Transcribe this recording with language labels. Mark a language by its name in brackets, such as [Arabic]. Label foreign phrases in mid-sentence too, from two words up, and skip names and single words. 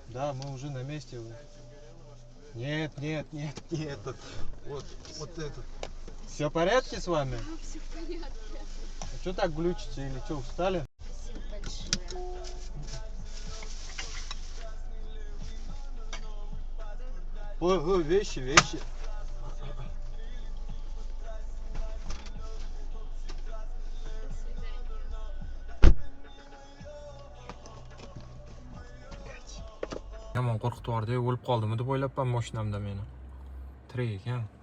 [Russian] Да, мы уже на месте. Нет. Вот этот. Все в порядке с вами? Да, все в порядке. А что так глючите или что, устали? Спасибо большое. Ой, вещи. [Uzbek] Yomon qo'rqitib yubordi, o'lib qoldimi deb o'ylabman mashinamda meni. Tirik ekan.